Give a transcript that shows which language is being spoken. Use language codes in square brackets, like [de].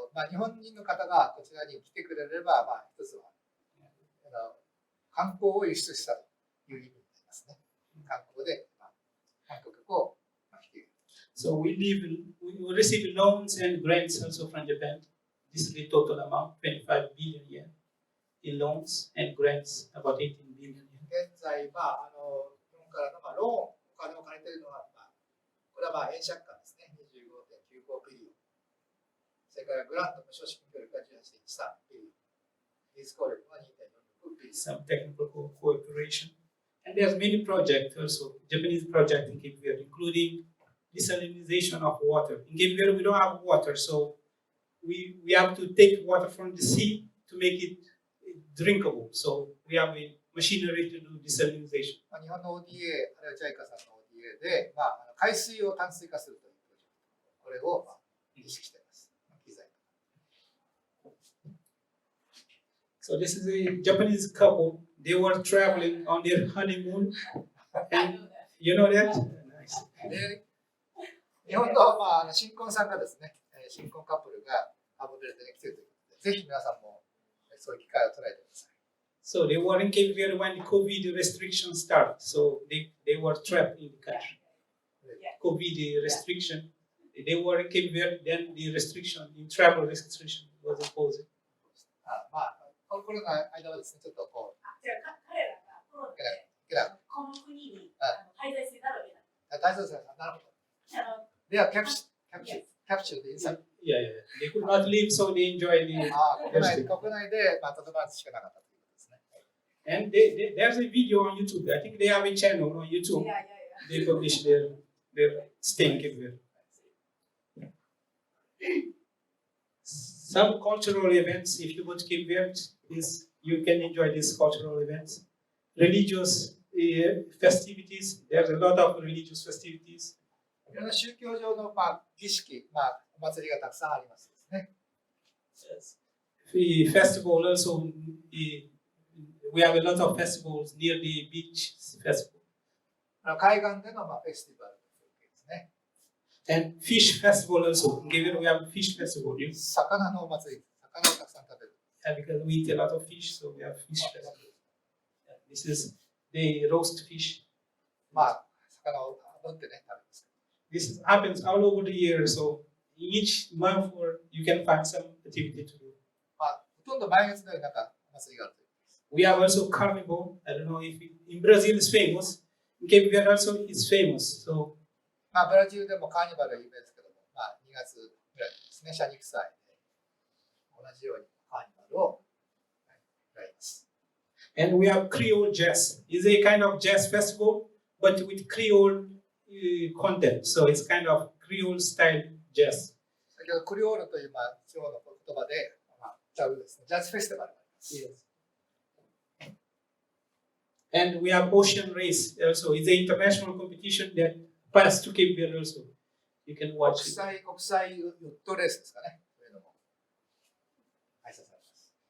[ja] 日本人の方がこちらに来てくれれば、一つは観光を輸出したという意味になりますね。観光で観光客を引き入れる。 [en] So we receive loans and grants also from Japan. This is the total amount, 25 billion yen in loans and grants, about 18 billion yen. [ja] 現在、日本からのローン、お金を借りているのは、これは円借款ですね、25.95 ビリオン。それからグラント無償資金協力が18.13ビリオン。技術協力は2.46ビリオン。 [en] Some technical cooperation. And there's many projects also, Japanese projects in Cape Verde, including desalination of water. In Cape Verde, we don't have water, so we have to take water from the sea to make it drinkable. So we have a machinery to do desalination. [ja] 日本の ODA、あるいは JICA さんの ODA で、海水を淡水化するというプロジェクト、これを意識しています。機材。 [en] So this is a Japanese couple. They were traveling on their honeymoon. And you know that? Nice. [ja] で、日本の、新婚さんがですね、新婚カップルがカーボベルデに来ているということで、ぜひ皆さんもそういう機会を捉えてください。 [en] So they were in Cape Verde when the COVID restrictions started. So they were trapped in the country. COVID restriction. They were in Cape Verde, then the restriction, the travel restriction was imposed. [ja] まあ、コロナの間はですね、ちょっとこう、じゃあ彼らがコロナでこの国に滞在せざるを得ない。大丈夫ですか？なるほど。では、キャプチューでいいですか？ [en] Yeah. They could not leave, so they enjoyed the. [ja] 国内で、まあ、とどまるしかなかったということですね。 [en] And there's a video on YouTube. I think they have a channel on YouTube. They publish their stay in Cape Verde. Some cultural events, if you go to Cape Verde, you can enjoy these cultural events. Religious festivities, there's a lot of religious festivities. [ja] いろんな宗教上の、まあ、儀式、まあ、お祭りがたくさんありますですね。 [en] The festival also, we have a lot of festivals near the beach festival. [ja] 海岸での、まあ、フェスティバルですね。 [en] And fish festival also. In Cape Verde, we have a fish festival. [ja] 魚のお祭り、魚をたくさん食べる。 [en] And because we eat a lot of fish, so we have fish festival. This is they roast fish. [ja] まあ、魚を炙ってね、食べます。 [en] This happens all over the year, so each month or you can find some activity to do. [ja] まあ、ほとんど毎月のようになんかお祭りがあるということです。 [en] We have also carnival. I don't know if in Brazil is famous. In Cape Verde also is famous. So [ja] まあ、ブラジルでもカーニバルは有名ですけども、まあ、2月ぐらいですね、謝肉祭で同じようにカーニバルをやります。 [en] And we have Creole jazz. It's a kind of jazz festival, but with Creole content. So it's kind of Creole style jazz. [ja] 先ほどクリオールという、まあ、地方の言葉で、まあ、歌うですね、ジャズフェスティバルがあります。 [en] Yes. And we have ocean race also. It's an international competition that passed to Cape Verde also. You can [ja] 国 [en] watch it. [ja] 際ヨットレースですかね。そういうのも開催されます。